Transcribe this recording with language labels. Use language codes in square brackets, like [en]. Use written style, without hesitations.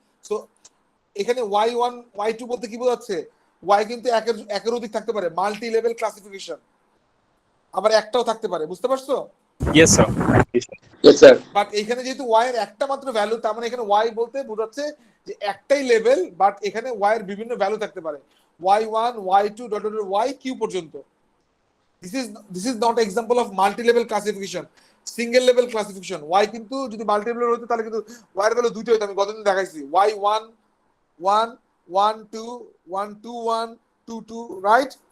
[bn] So এখানে y1 y2 বলতে কি বোঝাচ্ছে? y কিন্তু একের অধিক থাকতে পারে, মাল্টি লেভেল ক্লাসিফিকেশন, আবার একটাও থাকতে পারে, বুঝতে পারছো? [en] Yes sir. Yes sir. [bn] But এখানে যেহেতু y এর একটা মাত্র ভ্যালু, তার মানে এখানে y বলতে বোঝাচ্ছে যে একটাই লেভেল, বাট এখানে y এর বিভিন্ন ভ্যালু থাকতে পারে, y1 y2 dot dot yq পর্যন্ত। [en] This is not example of multi-level classification, single level classification. [bn] Y কিন্তু যদি multi-level হতো তাহলে কিন্তু y এর ভ্যালু দুটো হতো, আমি গতদিন দেখাইছি, y1 1 1 2 1 2 1 2 2, রাইট?